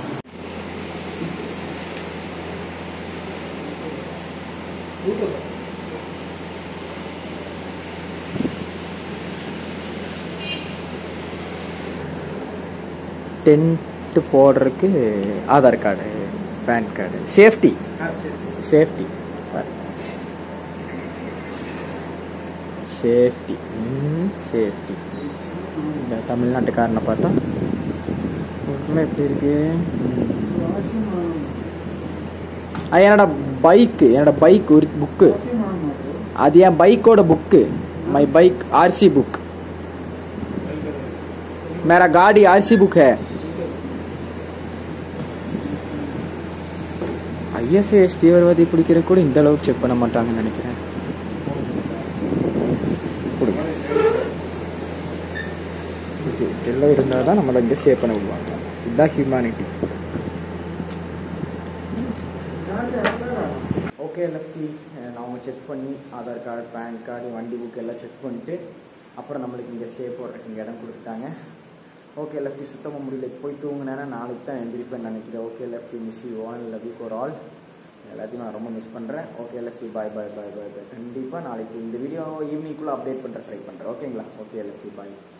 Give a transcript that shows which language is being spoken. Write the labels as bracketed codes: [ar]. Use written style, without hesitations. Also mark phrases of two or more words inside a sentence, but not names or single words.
[ta] டென்ட்டு போடுறதுக்கு ஆதார் கார்டு, பேன் கார்டு, [en] safety safety [ta] இந்த தமிழ்நாட்டுக்காரனை பார்த்தா ஒன்றுமே எப்படி இருக்கு. அது என்னோட பைக் ஒரு புக்கு. அது என் பைக்கோட புக்கு. [en] My bike RC book, [hi] मेरा गाड़ी आरसी बुक है. [ta] ஐஎஸ்ஐஎஸ் தீவிரவாதி பிடிக்கிற கூட இந்த அளவுக்கு செக் பண்ண மாட்டாங்கன்னு நினைக்கிறேன். இதெல்லாம் இருந்தால் தான் நம்மளை இங்கே ஸ்டே பண்ண விடுவாங்க. இதுதான் ஹியூமனிட்டி. ஓகே லெஃப்டி, அவங்க செக் பண்ணி ஆதார் கார்டு, பேன் கார்டு, வண்டி புக் எல்லாம் செக் பண்ணிட்டு அப்புறம் நம்மளுக்கு இங்கே ஸ்டே போடுறதுக்கு இங்கே இடம் கொடுத்துட்டாங்க. ஓகே லெஃப்டி, சுத்தமாக முடியல. போய் தூங்கினேன்னா நாளைக்கு தான் எந்திரிப்பேன்னு நினைக்கிறேன். ஓகே லெஃப்டி, [en] Miss you all, love you for all. [ta] எல்லாத்தையும் நான் ரொம்ப மிஸ் பண்ணுறேன். ஓகே லெஃப்டி, [en] bye bye bye bye bye. [ta] கண்டிப்பாக நாளைக்கு இந்த வீடியோ ஈவினிங்குள்ளே அப்டேட் பண்ணுற ட்ரை பண்ணுறேன். ஓகேங்களா? ஓகே லெஃப்டி, பாய்.